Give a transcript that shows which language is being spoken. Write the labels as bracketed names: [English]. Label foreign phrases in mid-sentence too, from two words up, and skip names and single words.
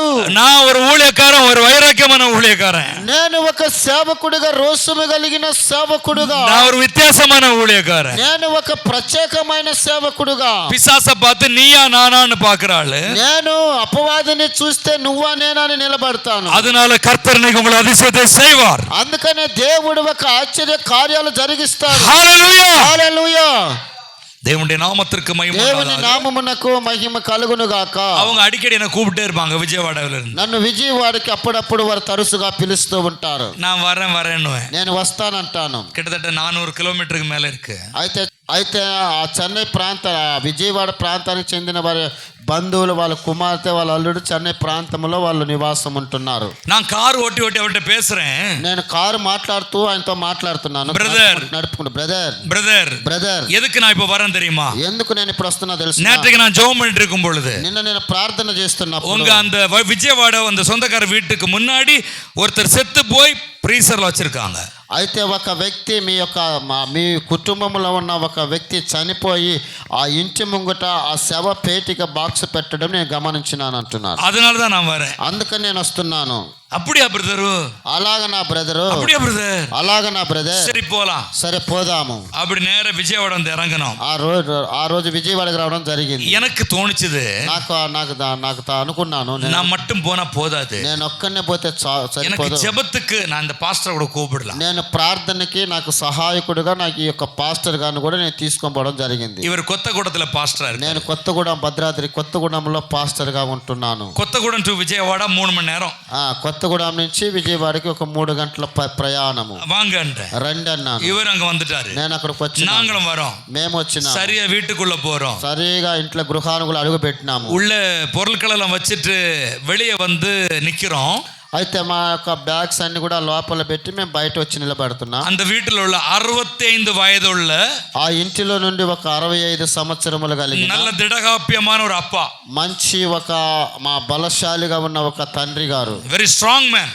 [Tamil] நான் ஒரு ஊழியக்காரன், ஒரு வைராக்கியமான ஊழியக்காரன், [Telugu] నేను ఒక సేవకుడిగా, రోషము కలిగిన సేవకుడుగా, [Tamil] நான் ஒரு வித்தியாசமான ஊழியக்காரன். [Telugu] నేను ఒక ప్రత్యేకమైన సేవకుడుగా, [Tamil] பிசாசை பார்த்து நீயா நானான்னு பாக்குறாள். [Telugu] నేను అపవాదిని చూస్తే నువ్వా నేనా అని నిలబడతాను. [Tamil] அதனால கர்த்தர் இன்னைக்கு உங்களை அதிசயத்தை செய்வார். [Telugu] అందుకనే దేవుడు ఒక ఆశ్చర్య కార్యాలు జరిగిస్తాడు. [Tamil] ஹல்லேலூயா, [Telugu] హల్లెలూయా. [Tamil] தேவனுடைய நாமத்திற்கு மகிமை [Telugu] దేవుని [Tamil] உண்டாவதாக. [Telugu] నామమునకు మహిమ కలుగును గాక. [Tamil] அவங்க அடிக்கடி என்ன கூப்பிட்டே இருப்பாங்க விஜயவாடாவில இருந்து. [Telugu] నన్ను విజయవాడకి అప్పుడప్పుడు వారు తరచుగా పిలుస్తూ ఉంటారు. [Tamil] நான் வரேன்னுவேன். [Telugu] నేను వస్తానంటాను. [Tamil] கிட்டத்தட்ட 400 கிலோமீட்டருக்கு மேல இருக்கு. [Telugu] అయితే ఆ చెన్నై విజయవాడ ప్రాంతానికి చెందిన వారి బంధువులు, వాళ్ళ కుమార్తె, వాళ్ళ అల్లుడు చెన్నై ప్రాంతంలో వాళ్ళు నివాసం ఉంటున్నారు. [Tamil] நான் கார் ஓட்டி அவர்கிட்ட பேசுறேன். [Telugu] నేను కారు మాట్లాడుతూ ఆయనతో మాట్లాడుతున్నాను. నడుపుకుంటూ బ్రదర్ [Tamil] எதுக்கு நான் இப்ப வரேன் தெரியுமா? [Telugu] ఎందుకు నేను ఇప్పుడు వస్తున్నా తెలుసు? [Tamil] நேற்றுக்கு நான் ஜெபம் பண்ணிட்டு இருக்கும் பொழுது, [Telugu] నిన్న నేను ప్రార్థన చేస్తున్నప్పుడు, [Tamil] உங்க அந்த விஜயவாட அந்த சொந்தக்கார வீட்டுக்கு முன்னாடி ஒருத்தர் செத்து போய் ஃப்ரீசர்ல வச்சிருக்காங்க. [Telugu] అయితే ఒక వ్యక్తి మీ కుటుంబంలో ఉన్న ఒక వ్యక్తి చనిపోయి ఆ ఇంటి ముంగట ఆ శవ పేటిక బాక్స్ పెట్టడం నేను గమనించినాను అంటున్నారు. [Tamil] அதனாலதான் நான் வரேன். [Telugu] అందుకని నేను వస్తున్నాను. [Tamil] அப்படியா பிரதரு? [Telugu] అలాగ నా బ్రదరు. [Tamil] அப்படியா பிரதர்? [Telugu] అలాగ నా బ్రదర్. [Tamil] சரி போலாம். [Telugu] సరే పోదాము. [Tamil] அப்படி நேர விஜயவாட வந்து இறங்கணும். [Telugu] ఆ రోజు విజయవాడకి రావడం జరిగింది. [Tamil] எனக்கு தோணுச்சுது, [Telugu] నాకు అనుకున్నాను, [Tamil] நான் மட்டும் போனா போதாது, [Telugu] నేను ఒక్కనే పోతే [Tamil] எனக்கு [Telugu] సరిపోదు. [Tamil] ஜெபத்துக்கு நான் இந்த பாஸ்டர் கூட கூப்பிடலாம். [Telugu] నేను ప్రార్థనకి నాకు సహాయకుడిగా నాకు ఈ యొక్క పాస్టర్ గారిని కూడా నేను తీసుకొని పోవడం జరిగింది. [Tamil] இவர் కొత్తగూడத்துல పాస్టర్. [Telugu] నేను కొత్తగూడెం, భద్రాద్రి కొత్తగూడెంలో పాస్టర్ గా ఉంటున్నాను. [Tamil] కొత్తగూడెం టు విజయవాడ 3 மணி நேரம். [Telugu] కొత్తగూడెం నుంచి విజయవాడకి ఒక 3 గంటల ప్రయాణము. [Tamil] வாங்க [Telugu] రండి అన్నాను. [Tamil] இவர் அங்க வந்துட்டாரு. [Telugu] నేను అక్కడికి వచ్చి, [Tamil] நாங்களும் வரோம். [Telugu] మేము వచ్చినా [Tamil] சரியா வீட்டுக்குள்ள போறோம். [Telugu] సరిగా ఇంట్లో గృహానుగులు అడుగు పెట్టినాము. [Tamil] உள்ள பொருட்கள் எல்லாம் வச்சுட்டு வெளியே வந்து நிக்கிறோம். [Telugu] అయితే మా యొక్క బ్యాగ్స్ అన్ని కూడా లోపల పెట్టి మేము బయట వచ్చి నిలబడుతున్నాం. [Tamil] அந்த வீட்டில் உள்ள 65 வயதுள்ள [Telugu] ఆ ఇంటిలో నుండి ఒక 65 సంవత్సరములు కలిగిన [Tamil] நல்ல திடகாப்பியமான ஒரு அப்பா, [Telugu] మంచి మా బలశాలిగా ఉన్న ఒక తండ్రి గారు, [English] very strong man,